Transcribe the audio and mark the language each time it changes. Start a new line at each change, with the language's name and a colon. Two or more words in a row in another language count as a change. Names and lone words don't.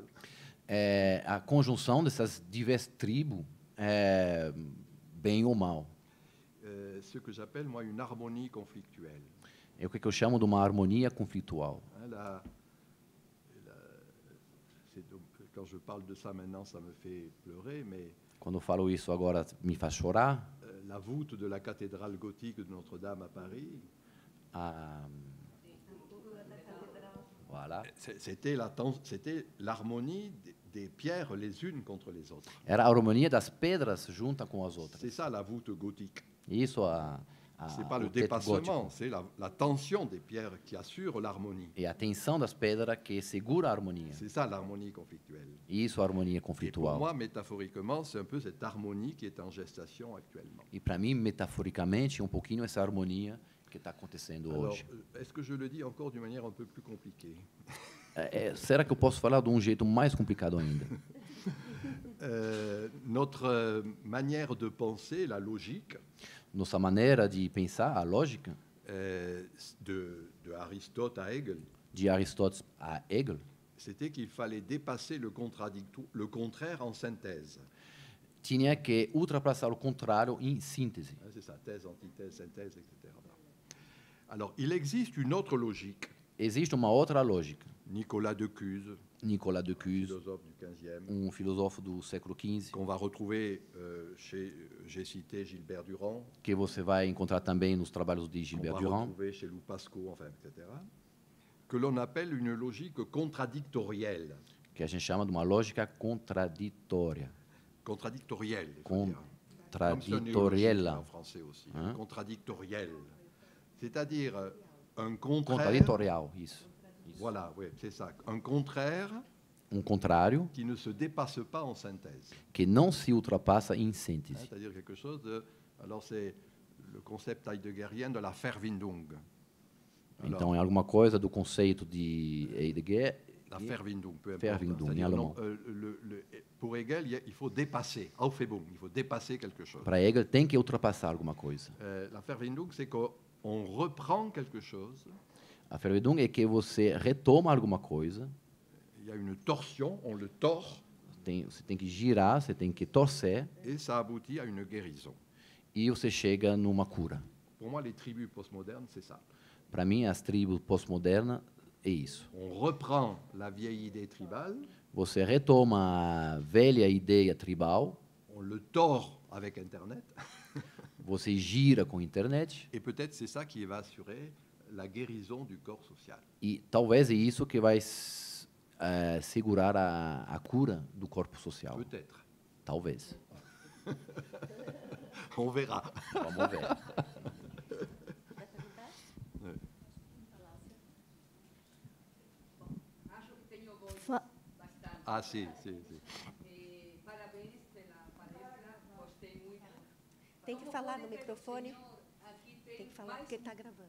Portuguese: É a conjunção dessas diversas tribos, bem ou mal.
French: Ce que j'appelle, moi, une harmonie conflictuelle.
Portuguese: É o que eu chamo de uma harmonia conflitual.
French: Hein, quand je parle de ça maintenant, ça me fait pleurer, mais
Portuguese: Quando eu falo isso agora, me faz chorar.
French: la voûte de la cathédrale gothique de Notre-Dame à Paris, Voilà. c'était l'harmonie des pierres les unes contre les autres.
Portuguese: Era a harmonia das pedras junta com as outras.
French: C'est ça la voûte gothique.
Portuguese: Isso
French: C'est pas le
Portuguese: o teto
French: dépassement,
Portuguese: gótico.
French: c'est la tension des pierres qui assure l'harmonie.
Portuguese: E a tensão das pedras que segura a harmonia.
French: C'est ça l'harmonie conflictuelle.
Portuguese: Isso a harmonia
French: Et pour
Portuguese: conflitual.
French: moi, métaphoriquement, c'est un peu cette harmonie qui est en gestation actuellement.
Portuguese: E para mim, metaforicamente, um pouquinho essa harmonia que está acontecendo
French: Alors,
Portuguese: hoje.
French: est-ce que je le dis encore d'une manière un peu plus compliquée?
Portuguese: será que eu posso falar de um jeito mais complicado ainda?
French: Notre manière de penser, la logique,
Portuguese: Nossa maneira de pensar, a lógica,
French: de Aristote à Hegel,
Portuguese: de Aristóteles a Hegel,
French: c'était qu'il fallait dépasser le contraire en synthèse.
Portuguese: tinha que ultrapassar o contrário em síntese.
French: C'est ça, thèse, antithèse, synthèse, etc. Alors, il existe une autre logique.
Portuguese: Existe uma outra lógica.
French: Nicolas de Cuse,
Portuguese: Nicolas de Cuse,
French: philosophe du XVe,
Portuguese: filósofo do século XV,
French: qu'on va retrouver j'ai cité Gilbert Durand,
Portuguese: que você vai encontrar também nos trabalhos de
French: qu'on
Portuguese: Gilbert
French: va
Portuguese: Durand,
French: retrouver chez Lou Pascoe, enfin, etc., que l'on appelle une logique contradictorielle.
Portuguese: que a gente chama de uma lógica contraditória.
French: Contradictorielle, il faut dire.
Portuguese: Contraditoriella.
French: En français aussi. Hein? Contradictorielle. C'est-à-dire un contraire.
Portuguese: Contraditorial, isso.
French: Voilà, oui, c'est ça. Un contraire
Portuguese: Contrário
French: qui ne se dépasse pas en synthèse.
Portuguese: que não se ultrapassa em síntese.
French: C'est-à-dire quelque chose de. Alors, c'est le concept heideggerien de la Verwindung.
Portuguese: Então, é alguma coisa do conceito de Heidegger.
French: La Verwindung, peu importe.
Portuguese: Verwindung,
French: C'est-à-dire,
Portuguese: em alemão.
French: pour Hegel, il faut dépasser. Aufhebung, il faut dépasser quelque chose.
Portuguese: Para Hegel, tem que ultrapassar alguma coisa.
French: La Verwindung, c'est qu'on reprend quelque chose.
Portuguese: A Verwindung é que você retoma alguma coisa,
French: Il y a une torsion, on le tord,
Portuguese: você tem que girar, você tem que torcer,
French: et ça aboutit à une guérison.
Portuguese: e você chega numa cura.
French: Pour moi, les tribus postmodernes, c'est ça.
Portuguese: Para mim, as tribos pós-modernas é isso.
French: On reprend la vieille idée tribale,
Portuguese: Você retoma a velha ideia tribal,
French: on le tord avec Internet,
Portuguese: você gira com a internet,
French: et peut-être c'est ça qui va assurer la guérison du corps social.
Portuguese: e talvez é isso que vai segurar a cura do corpo social.
French: Peut-être.
Portuguese: Talvez.
French: On verra.
Portuguese: Vamos ver.
French: Ah, si, si, si.
Portuguese: Parabéns pela palestra, gostei muito. Tem que falar no microfone. Tem que falar porque está gravando.